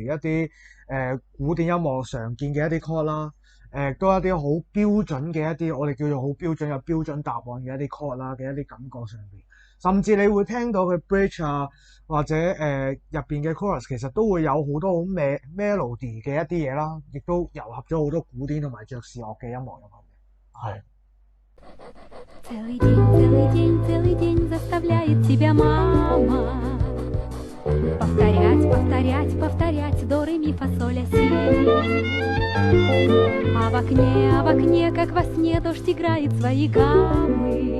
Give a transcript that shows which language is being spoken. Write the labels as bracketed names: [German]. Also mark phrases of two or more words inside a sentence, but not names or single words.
[Cantonese] 如一啲古典音樂常見嘅一啲 chord 啦，都一啲好標準嘅一啲我哋叫做好標準有標準答案嘅一啲 chord 啦嘅一啲感覺上邊，甚至你會聽到佢 bridge 啊或者入邊嘅 chorus 其實都會有好多好 melody 嘅一啲嘢啦，亦都糅合咗好多古典同埋爵士樂嘅音樂入去嘅。係。 [Russian] Целый день, целый день заставляет тебя мама повторять, повторять, повторять до ре ми фа соль ля си. А в окне, как во сне, дождь играет свои гаммы.